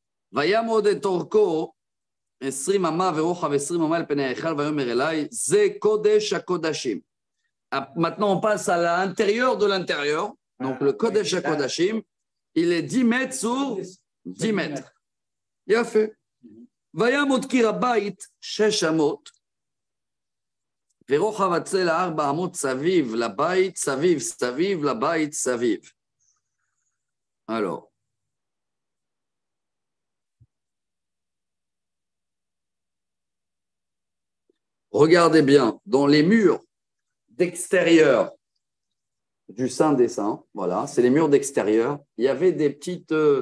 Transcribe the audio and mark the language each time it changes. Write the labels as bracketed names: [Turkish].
[Hebrew] Vayamod et Torko, 20 amas ורוחב 20 amas אל פני ההיכל ויאמר אליי, זה קודש הקודשים. [French] Maintenant, on passe à l'intérieur de l'intérieur. Donc, le Kodesh HaKodashim, il est 10 mètres sur 10 mètres. Il a fait. [Hebrew] ויעמוד קיר הבית 6 אמות, ורוחב הצלע 4 אמות סביב לבית, סביב לבית, סביב. [French] Alors, regardez bien, dans les murs d'extérieur du Saint des Saints, voilà, c'est les murs d'extérieur, il y avait des petites...